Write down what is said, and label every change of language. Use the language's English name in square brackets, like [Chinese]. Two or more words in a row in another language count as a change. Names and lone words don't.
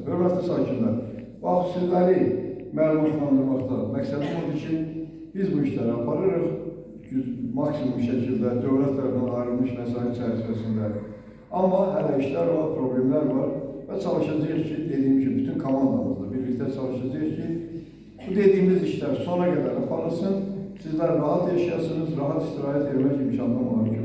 [Azerbaijani] Hörmətli sakinlər, bax, sizləri məlumatlandırmaqda məqsədim odur ki, biz bu işləri aparırıq, maksimum şəkildə dövlət tərəfindən ayrılmış vəsait çərçivəsində. Amma hələ işlər var, problemlər var və çalışacağıq ki, dediyim kimi, bütün komandamızla birlikdə çalışacağıq ki, bu [Turkish] dediğimiz işler sona kadar [Azerbaijani] aparılsın, sizler rahat yaşayasınız, rahat istirahat etmek imkanı var.